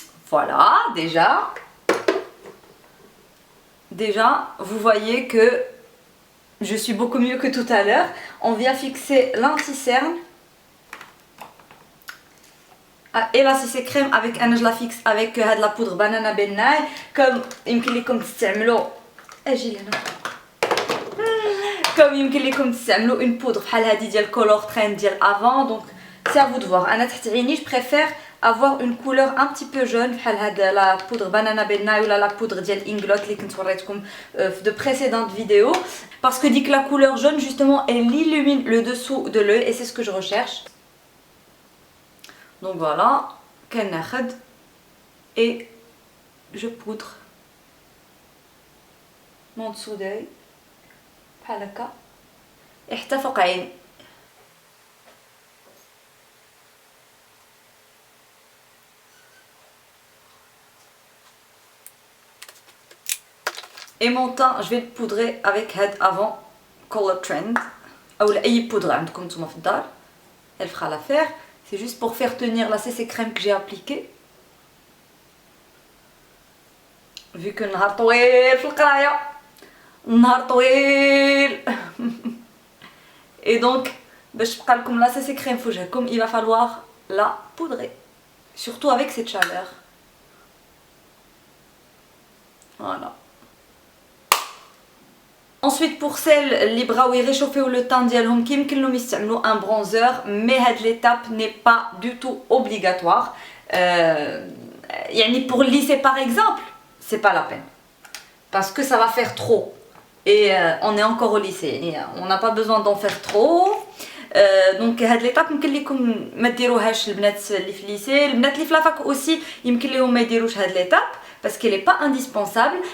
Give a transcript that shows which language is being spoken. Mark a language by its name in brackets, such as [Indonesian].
[French] Voilà, déjà, vous voyez que je suis beaucoup mieux que tout à l'heure. On vient fixer l'anti-cerne. Ah, et là, si c'est crème avec un, je la fixe avec de la poudre banana bennaï. [Arabic] Comme يمكن لكم تستعملوا comme يمكن لكم تستعملوا [French] une poudre [Arabic] بحال هذه ديال color trend ديال avant. [French] Donc c'est à vous de voir. [Arabic] انا تحت عيني [French] je préfère avoir une couleur un petit peu jaune [Arabic] بحال هذا [French] la poudre banana bennaï ou la poudre ديال inglot اللي كنت وريتكم de précédentes vidéos, parce que dit que la couleur jaune justement elle illumine le dessous de l'œil et c'est ce que je recherche. Donc voilà, et je poudre mon dessous d'œil [Arabic] بحال هكا حتى فوق عيني. [French] Et mon teint, je vais le poudrer avec Head avant Color Trend ou اي poudre [Arabic] عندكم نتوما في الدار, [French] elle fera l'affaire. C'est juste pour faire tenir la CC crème que j'ai appliquée. [Arabic] Vu que نهار طويل في القرايه, نهار طويل. [French] Et donc [Arabic] باش تبقى لكم [French] la CC crème [Arabic] في وجهكم, [French] il va falloir la poudrer, surtout avec cette chaleur. Voilà. Ensuite, pour celles les bras réchauffés ou le teint ديالهم [Arabic] كيمكن لهم يستعملوا [French] un bronzer, mais cette l'étape n'est pas du tout obligatoire. يعني pour lisser par exemple, c'est pas la peine parce que ça va faire trop et on est encore au lycée, on n'a pas besoin d'en faire trop. [Arabic] دونك هاد ليطاب يمكن لكم ما ديروهاش البنات اللي في الليسي, البنات اللي في لافاك اوسي يمكن لهم ما يديروش هاد ليطاب [French] parce qu'elle est pas indispensable.